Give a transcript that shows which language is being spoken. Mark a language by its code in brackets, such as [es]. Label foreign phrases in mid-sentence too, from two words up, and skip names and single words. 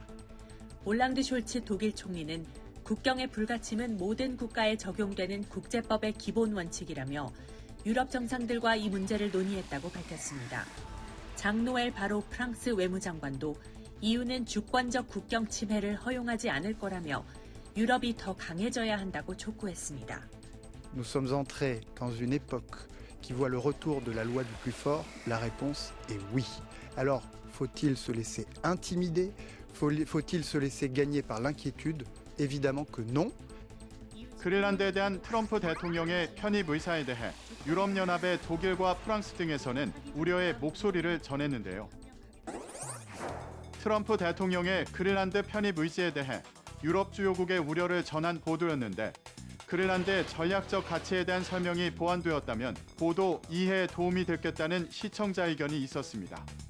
[ko] 올랑드 숄츠 독일 총리는 국경의 불가침은 모든 국가에 적용되는 국제법의 기본 원칙이라며 유럽 정상들과 이 문제를 논의했다고 밝혔습니다. 장 노엘 바로 프랑스 외무장관도 EU는 주권적 국경 침해를 허용하지 않을 거라며 유럽이 더 강해져야 한다고 촉구했습니다. [fr] Nous sommes entrés dans une époque qui voit le retour de la loi du plus fort. La réponse est oui. Alors, faut-il se laisser intimider? Faut-il se laisser gagner par l'inquiétude? Évidemment que non. [ko] 그린란드에 대한 트럼프 대통령의 편입 의사에 대해 유럽연합의 독일과 프랑스 등에서는 우려의 목소리를 전했는데요. 트럼프 대통령의 그린란드 편입 의지에 대해 유럽 주요국의 우려를 전한 보도였는데 그린란드의 전략적 가치에 대한 설명이 보완되었다면 보도 이해에 도움이 됐겠다는 시청자 의견이 있었습니다.